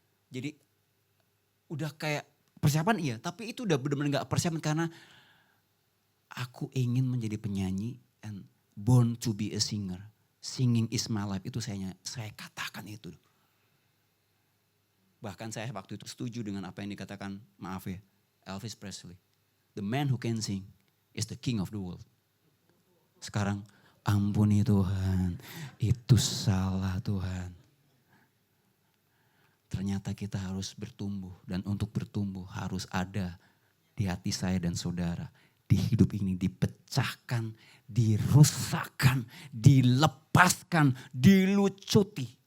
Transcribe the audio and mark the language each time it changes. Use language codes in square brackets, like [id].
[id] Jadi udah kayak persiapan iya, tapi itu udah benar-benar gak persiapan karena aku ingin menjadi penyanyi [en] and born to be a singer. Singing is my life, [id] itu saya katakan itu. Bahkan saya waktu itu setuju dengan apa yang dikatakan, maaf ya, Elvis Presley. [en] The man who can sing is the king of the world. [id] Sekarang, ampuni Tuhan, itu salah Tuhan. Ternyata kita harus bertumbuh, dan untuk bertumbuh harus ada di hati saya dan saudara. Di hidup ini dipecahkan, dirusakkan, dilepaskan, dilucuti.